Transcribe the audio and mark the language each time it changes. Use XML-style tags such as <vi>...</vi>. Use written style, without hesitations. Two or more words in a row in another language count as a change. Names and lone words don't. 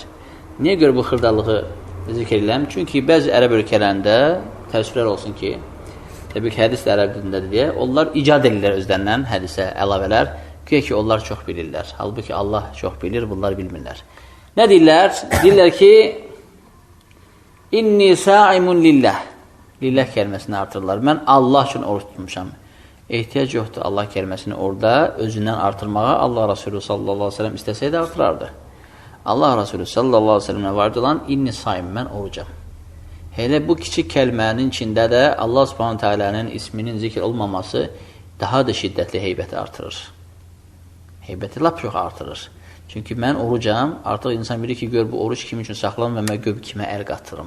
<az>Niyə görə bu xırdalığı zikr edirəm? Çünki bəzi ərəb ölkələrində təəssüflər olsun ki, təbii ki, hədis də ərəb dilindədir deyə, onlar icad edirlər özlərindən hədisə əlavələr, güya ki, onlar çox bilirlər. Halbuki Allah çox bilir, bunlar bilmirlər. Nə deyirlər? Deyirlər ki,</az> <ar>إني صائم لله.</ar> <az>Lillah kəlməsini artırırlar. Mən Allah üçün oruç tutmuşam. Ehtiyac yoxdur Allah kəlməsini orada özündən artırmağa. Allah Resulü</az> <ar>صلى الله عليه وسلم</ar> <az>istəsəydi artırardı. Allah Resulü</az> <ar>صلى الله عليه وسلم</ar> <az>vardı olan</az> <ar>إني صائم,</ar> <az>mən orucam. Elə bu kiçik kəlmənin içində də Allah</az> <ar>سبحانه تعالى'nın</ar> <az>isminin zikr olmaması daha da şiddətli heybəti artırır. Heybəti lap çox artırır. Çünki mən orucam, artıq insan bilir ki, gör bu oruç kim üçün saxlanır və mən gör kimə əl qatırım.</az>